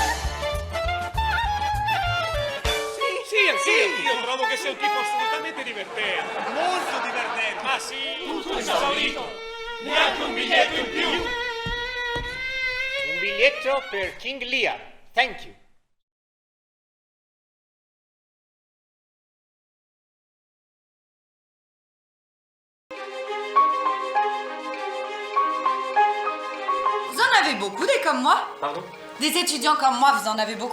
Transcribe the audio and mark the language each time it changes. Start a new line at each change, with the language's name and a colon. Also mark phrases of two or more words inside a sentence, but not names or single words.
Italian: Sì, anch'io trovo che sei un tipo assolutamente divertente. Molto divertente. Ah sì? Tutto esaurito. Neanche un biglietto in più. Un biglietto per King Lear.
English: Thank you.
French: Vous en avez beaucoup des comme moi? Pardon? Des étudiants comme moi, vous en avez beaucoup?